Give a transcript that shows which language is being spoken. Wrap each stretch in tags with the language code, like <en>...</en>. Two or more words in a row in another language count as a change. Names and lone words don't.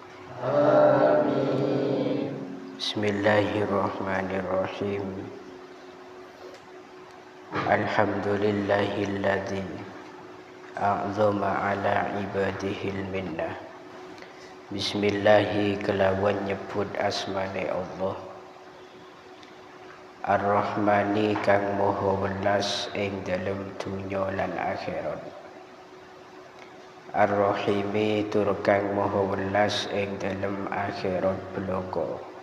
<ar>بسم الله الرحمن الرحيم. الحمد لله الذي أعظم على عباده المنة.</ar> <jv>Bismillahi kelawan nyebut asmane Allah. Ar-Rahmani kang moho welas ing dalem dunya lan akhirat. Ar-Rahimi tur kang moho welas ing dalem akhirat bloko.</jv>